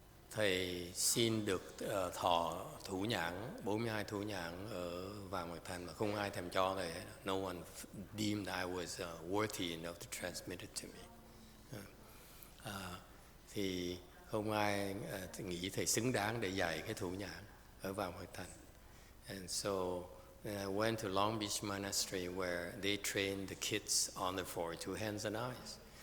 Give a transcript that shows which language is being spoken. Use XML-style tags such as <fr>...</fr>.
<vi>Thầy xin được thọ thủ nhãn, 42 thủ nhãn ở Vàng Bạc Thành mà không ai thèm cho thầy.</vi> <en>No one deemed I was worthy enough to transmit it to me.</en> <vi>Thì không ai nghĩ thầy xứng đáng để dạy cái thủ nhãn ở Vàng Bạc Thành.</vi> <en>And so I went to Long Beach Monastery where they trained the kids on the 42 hands and eyes.</en>